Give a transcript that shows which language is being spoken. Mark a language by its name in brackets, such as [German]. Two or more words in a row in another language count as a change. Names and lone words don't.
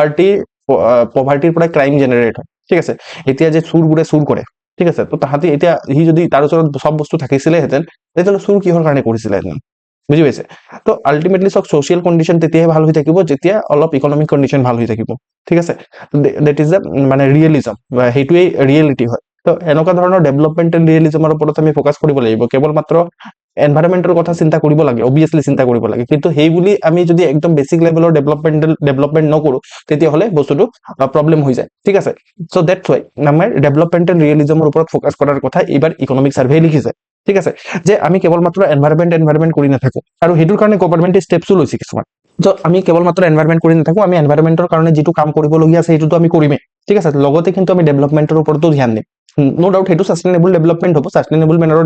[Assamese] পভাৰ্টিৰ পৰা ক্ৰাইম জেনেৰেট হয় ঠিক আছে এতিয়া যে চুৰবোৰে চুৰ কৰে ঠিক আছে তো তাহাঁতি এতিয়া সি যদি তাৰ ওচৰত সব বস্তু থাকিছিলেহেঁতেন তেতিয়াহ'লে চুৰ কিহৰ কাৰণে কৰিছিলেহেঁতেন বুজি পাইছে তো আল্টিমেটলি চক [English] social condition [Assamese] তেতিয়াহে ভাল হৈ থাকিব যেতিয়া অলপ [English] economic condition [Assamese] ভাল হৈ থাকিব ঠিক আছে [English] that is the [Assamese] মানে ৰিয়েলিজম বা সেইটোৱেই ৰিয়েলিটি হয় তো এনেকুৱা ধৰণৰ [English] developmental realismৰ [Assamese] ওপৰত আমি ফোকাস কৰিব লাগিব কেৱল মাত্ৰ এনভাইৰনমেন্টৰ কথা চিন্তা কৰিব লাগে অবভিয়াছলি চিন্তা কৰিব লাগে কিন্তু সেই বুলি আমি যদি একদম [English] basic levelৰ development [Assamese] নকৰো তেতিয়াহ'লে বস্তুটো প্ৰবলেম হৈ যায় ঠিক আছে [English] so that's why [Assamese] আমাৰ [English] developmental realismৰ [Assamese] ওপৰত ফোকাস কৰাৰ কথা এইবাৰ [English] economic survey [Assamese] লিখিছে ঠিক আছে যে আমি কেৱল মাত্ৰ এনভাইৰনমেন্ট কৰি নাথাকো আৰু সেইটোৰ কাৰণে গভৰ্ণমেণ্টে ষ্টেপছো লৈছে কিছুমান তো আমি কেৱল মাত্ৰ এনভাইৰনমেন্ট কৰি নাথাকো আমি এনভাইৰনমেন্টৰ কাৰণে যিটো কাম কৰিবলগীয়া আছে সেইটোতো আমি কৰিমেই ঠিক আছে লগতে কিন্তু আমি ডেভেলপমেন্টৰ ওপৰতো ধ্যান দিম [English] no doubt [Assamese] সেইটো [English] sustainable development [Assamese] হ'ব [English] sustainable mannerত